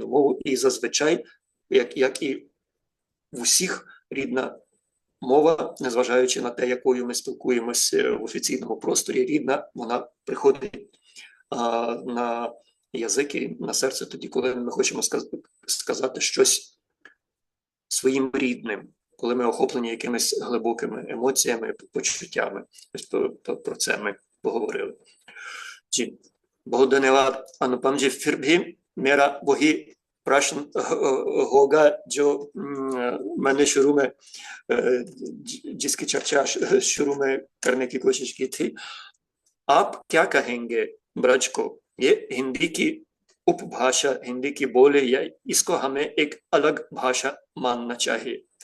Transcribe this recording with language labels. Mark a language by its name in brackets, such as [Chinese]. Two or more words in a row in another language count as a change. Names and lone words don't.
[Ukrainian] мову, і зазвичай, як і в усіх, рідна мова, незважаючи на те, якою ми спілкуємося в офіційному просторі, рідна, вона приходить на язик і на серце тоді, коли ми хочемо сказати щось своїм рідним, коли ми охоплені якимись глибокими емоціями, почуттями. Про це ми поговорили. [Hindi] बहुत धन्यवाद अनुपम जी। फिर भी मेरा वही प्रश्न होगा जो मैंने शुरू में जिसकी चर्चा शुरू में करने की कोशिश की थी। आप क्या कहेंगे ब्रज को, ये हिंदी की उपभाषा, हिंदी की बोली, या इसको हमें एक अलग भाषा मानना चाहिए?